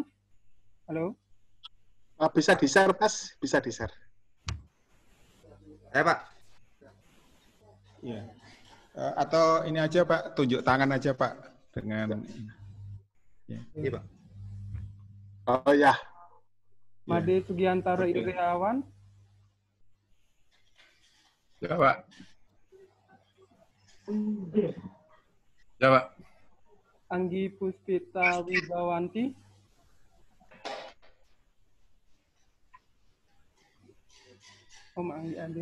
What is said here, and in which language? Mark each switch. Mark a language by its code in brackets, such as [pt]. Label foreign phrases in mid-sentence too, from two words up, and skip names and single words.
[id] Halo. Bisa di-share, Mas. Bisa di-share. Pak. Iya. Atau ini aja Pak, tunjuk tangan aja Pak dengan Iya Pak. Oh ya. Made Sugiantaro Indriawan. Ya Pak. Ya, Pak. Anggi Puspita Wibawanti. Om Anggi ada.